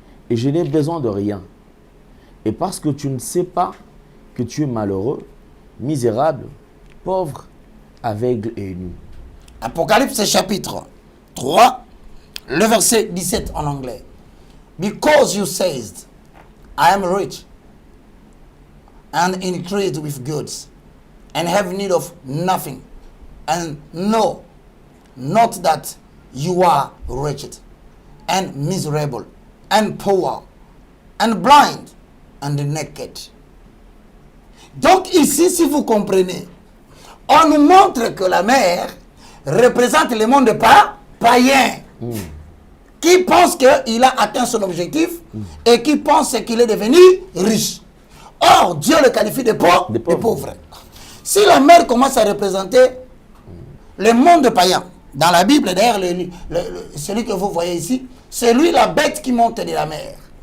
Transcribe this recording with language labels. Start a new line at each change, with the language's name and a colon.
French: et je n'ai besoin de rien. Et parce que tu ne sais pas que tu es malheureux, misérable, pauvre, aveugle et nu. Apocalypse chapitre 3, le verset 17 en anglais.
English: Because you said, I am rich and increased with goods and have need of nothing, and know not that you are wretched and miserable and poor and blind and naked.
French: Donc ici, si vous comprenez, on nous montre que la mer représente le monde païen qui pense qu'il a atteint son objectif et qui pense qu'il est devenu riche. Or, Dieu le qualifie de pauvre. Si la mer commence à représenter le monde païen, dans la Bible, d'ailleurs, celui que vous voyez ici, c'est lui la bête qui monte de la mer.